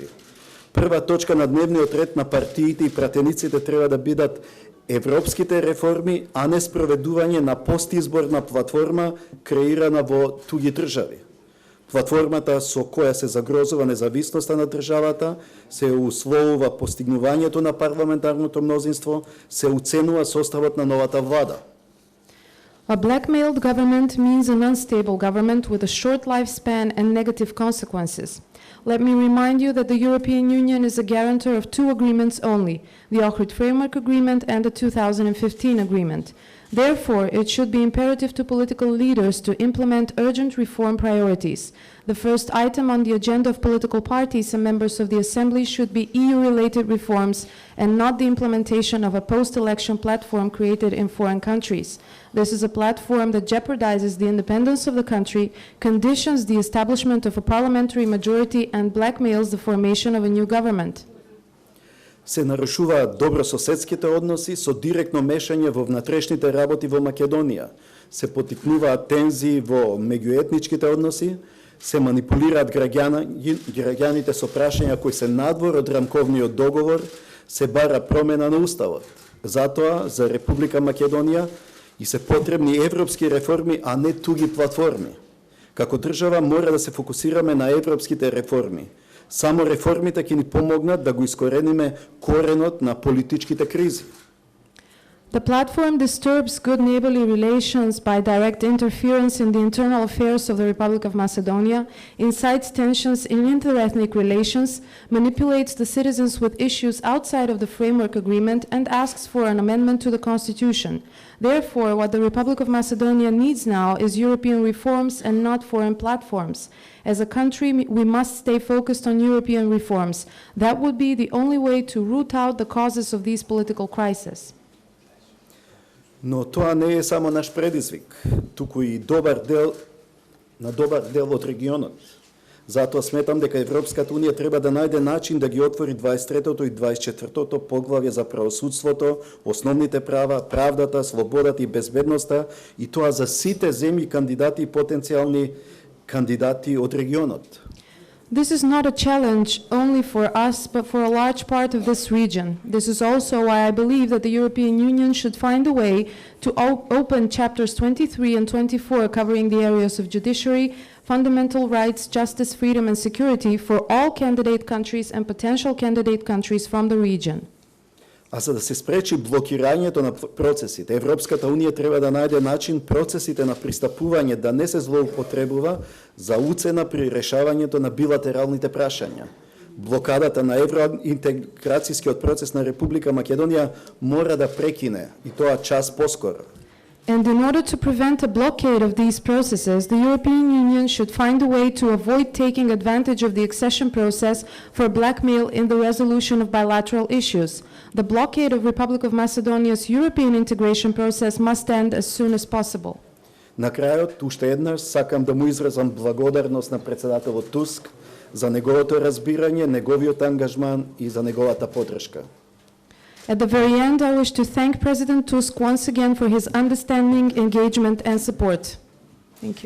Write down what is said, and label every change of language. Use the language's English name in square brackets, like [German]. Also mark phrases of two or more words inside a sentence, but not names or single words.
[Macedonian] Прва точка на дневниот ред на партиите и пратениците треба да бидат европските реформи, а не спроведување на постизборна платформа креирана во туги држави. Платформата со која се загрозува независноста на државата, се условува постигнувањето на парламентарното мнозинство, се уценува составот на новата влада. [English] A blackmailed government means an unstable government with a short lifespan and negative consequences. Let me remind you that the European Union is a guarantor of two agreements only, the Ohrid Framework Agreement and the 2015 Agreement. Therefore, it should be imperative to political leaders to implement urgent reform priorities. The first item on the agenda of political parties and members of the Assembly should be EU-related reforms and not the implementation of a post-election platform created in foreign countries. This is a platform that jeopardizes the independence of the country, conditions the establishment of a parliamentary majority, and blackmails the formation of a new government. [Macedonian] Се нарушуваат добрососедските односи со директно мешање во внатрешните работи во Македонија. Се поттикнуваат тензии во меѓуетничките односи, се манипулираат граѓаните со прашања кои се надвор од рамковниот договор, се бара промена на уставот. Затоа за Република Македонија и се потребни европски реформи, а не туги платформи. Како држава мора да се фокусираме на европските реформи. Само реформите ќе ни помогнат да го искорениме коренот на политичките кризи. [English] The platform disturbs good neighborly relations by direct interference in the internal affairs of the Republic of Macedonia, incites tensions in interethnic relations, manipulates the citizens with issues outside of the framework agreement, and asks for an amendment to the constitution. Therefore, what the Republic of Macedonia needs now is European reforms and not foreign platforms. As a country, we must stay focused on European reforms. That would be the only way to root out the causes of these political crises. [Macedonian] Но тоа не е само наш предизвик, туку и добар дел од регионот. Затоа сметам дека Европската унија треба да најде начин да ги отвори 23-тото и 24-тото поглавје за правосудството, основните права, правдата, слободата и безбедноста, и тоа за сите земји кандидати и потенцијални кандидати од регионот. [English] This is not a challenge only for us, but for a large part of this region. This is also why I believe that the European Union should find a way to open chapters 23 and 24 covering the areas of judiciary, fundamental rights, justice, freedom, and security for all candidate countries and potential candidate countries from the region. [Macedonian] А за да се спречи блокирањето на процесите, Европската унија треба да најде начин процесите на пристапување да не се злоупотребува за уцена при решавањето на билатералните прашања. Блокадата на евроинтеграцијскиот процес на Република Македонија мора да прекине, и тоа час поскоро. [English] And in order to prevent a blockade of these processes, the European Union should find a way to avoid taking advantage of the accession process for blackmail in the resolution of bilateral issues. The blockade of Republic of Macedonia's European integration process must end as soon as possible. [Macedonian] На крајот, уште еднаш, сакам да му изразам благодарност на председателот Туск за неговото разбирање, неговиот ангажман и за неговата поддршка. [English] At the very end, I wish to thank President Tusk once again for his understanding, engagement, and support. Thank you.